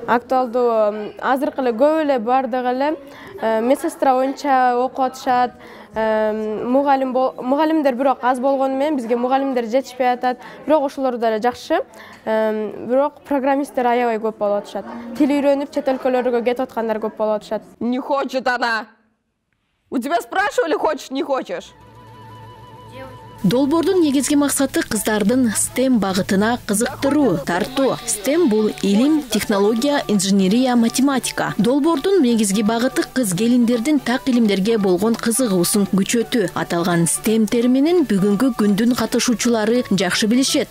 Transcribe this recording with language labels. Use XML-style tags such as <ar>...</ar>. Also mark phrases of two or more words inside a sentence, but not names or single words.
<ky>Актуалдуу азыркы эле көп эле бардыгы эле медсестра боюнча окуп атышат. Мугалимдер бирок аз болгону менен бизге мугалимдер жетишпей атат. Бирок ошолор да жакшы. Бирок программисттер аябай көп болуп атышат. Тил үйрөнүп чет өлкөлөргө кетип аткандар көп болуп атышат.</ky> <ru>Не хочет она. У тебя спрашивали, хочешь, не хочешь?</ru> <ky>Долбоордун негизги максаты кыздардын STEM багытына кызыктыруу, тартуу. STEM бул илим, технология, инженерия, математика. Долбоордун негизги багыты кыз келиндердин так илимдерге болгон кызыгуусун күчөтүү. Аталган STEM терминин бүгүнкү күндүн катышуучулары жакшы билишет.</ky>